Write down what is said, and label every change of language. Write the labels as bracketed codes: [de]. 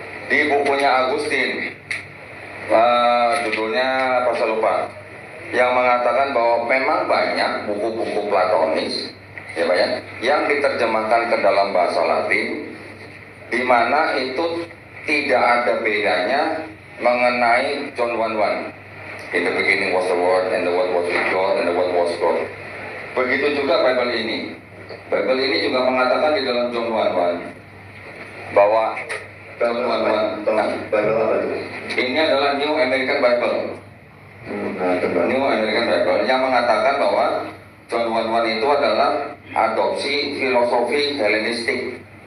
[id] Di bukunya Augustine, judulnya apa saya lupa, yang mengatakan bahwa memang banyak buku-buku Platonis, ya Pak ya, yang diterjemahkan ke dalam bahasa Latin, di mana itu tidak ada bedanya mengenai John 1:1. [en] In the beginning was the Word, and the Word was with God, and the Word was God. [id] Begitu juga Bible ini. Bible ini juga mengatakan di dalam John 1:1 bahwa John 1:1, ini adalah New American Bible. New American Bible yang mengatakan bahwa John 1:1 itu adalah adopsi filosofi Helenistik.